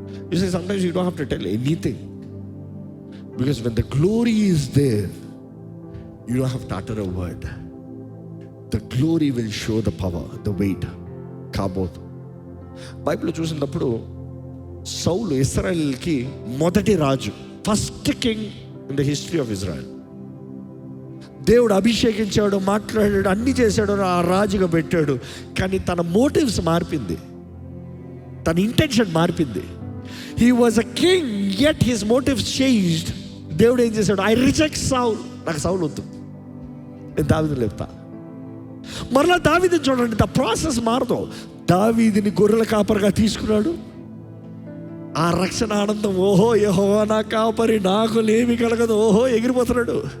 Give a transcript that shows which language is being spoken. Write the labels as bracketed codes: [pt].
[en] You see, sometimes you don't have to tell anything. Because when the glory is there, you don't have to utter a word. The glory will show the power, the weight. [te] కాబోతు బైబిల్లో చూసినప్పుడు సౌలు ఇశ్రాయేలుకి మొదటి రాజు, [en] First king in the history of Israel. [te] దేవుడు అభిషేకించాడు, మాట్లాడాడు, అన్ని చేశాడు, ఆ రాజుగా పెట్టాడు. కానీ తన మోటివ్స్ మారిపోయింది, తన ఇంటెన్షన్ మారిపోయింది. [en] He was a king, yet his motives changed. [te] దేవుడు ఏం చేశాడు? [en] I reject Saul. [te] నాకు సౌలు వద్దు, నేను దావీదుని లేపుతా. మరలా దావీదుని చూడండి, ద ప్రాసెస్ మారదు. దావీదుని గొర్రెల కాపరిగా తీసుకున్నాడు. ఆ రక్షణ ఆనందం, ఓహో యెహోవా నా కాపరి, నాకు లేమి కలగదు, ఓహో ఎగిరిపోతున్నాడు.